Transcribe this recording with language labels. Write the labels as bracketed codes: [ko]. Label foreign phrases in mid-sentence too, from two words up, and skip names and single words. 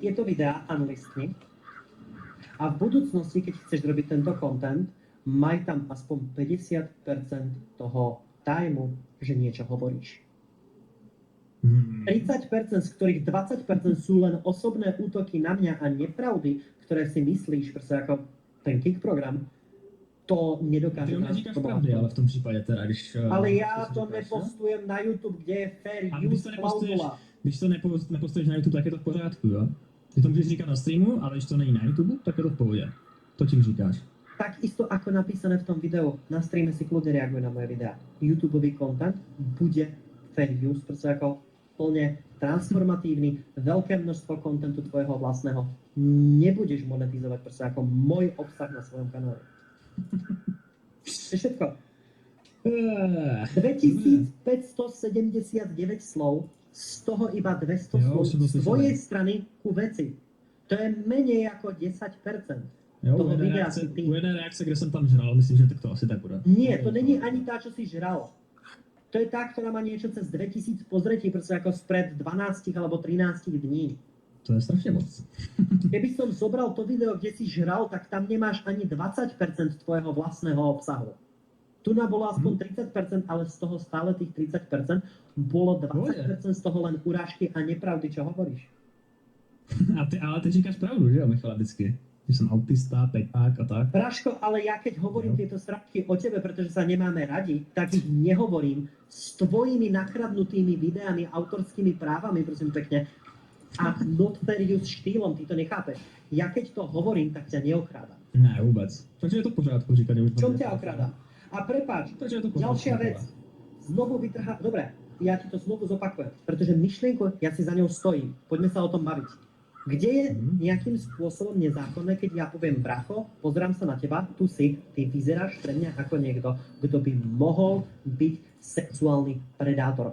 [sk] Tieto videá unlistni a v budúcnosti, keď chceš robiť tento content, maj tam aspoň 50% toho timeu, že niečo hovoríš. 30%, z ktorých 20% sú len osobné útoky na mňa a nepravdy, ktoré si myslíš, proste ako ten kick program, to nedokáže. [cs] Ty neříkáš pravdy, ale v tom případě teda, když... [sk] Ale ja [cs] co si to říkáš, no? [sk] nepostujem na YouTube, kde je fair [cs] A když [sk] use [cs] to nepostuješ, [sk] klauzula. [cs] když to nepostuješ na YouTube, tak je to v pořádku, jo? Ty to můžeš říkat na streamu, ale když to není na YouTube, tak je to v pohodě. To tím říkáš. [sk] Takisto ako napísané v tom videu, na streame si kľudne reaguje na moje videá. YouTubeový content bude [en] fair use, [sk] proste ako plne transformatívny, veľké množstvo kontentu tvojho vlastného. Nebudeš monetizovať proste ako môj obsah na svojom kanále. To je všetko. 2579 slov, z toho iba 200 [cs] Jo, [sk] slov som to z [cs] slyšel. [sk] tvojej strany ku veci. To je menej ako 10%. [cs] Jo, [sk] Toho [cs] u jedné, [sk] videa [cs] reakce, [sk] si ty. [cs] u jedné reakce, kde jsem tam žral, myslím, že tak to asi tak bude. [sk] Nie, to není ani tá, čo si žral. To je tá, ktorá má niečo cez 2000 pozretí, proste ako spred 12 alebo 13 dní. [cs] To je strašně moc. [sk] Keby som zobral to video, kde si žral, tak tam nemáš ani 20% tvojho vlastného obsahu. Tu na bolo aspoň 30%, ale z toho stále tých 30% bolo 20% z toho len urážky a nepravdy, čo hovoríš. [cs] Ale ty říkáš pravdu, že jo, Michale, vždycky. Že jsem autista, pejpák a tak. [sk] Braško, ale ja keď hovorím tieto sračky o tebe, pretože sa nemáme radi, tak ich nehovorím s tvojimi nakradnutými videami, autorskými právami, prosím pekne, a [en] not fair use [sk] štýlom, ty to nechápeš. Ja keď to hovorím, tak ťa neokrádam. [cs] Ne, vůbec. Takže je to v pořádku říkat, že už... [sk] Čom ťa okrádam? A prepáč, [cs] Takže je to v pořádku. [sk] ďalšia vec. Znovu vytrhá... Dobre, ja ti to znovu zopakujem, pretože myšlienku, ja si za ňou stojím. Poďme sa o tom baviť. Kde je nejakým spôsobom nezákonné, keď ja poviem, bracho, pozerám sa na teba, tu si, ty vyzeráš pre mňa ako niekto, kto by mohol byť sexuálny predátor.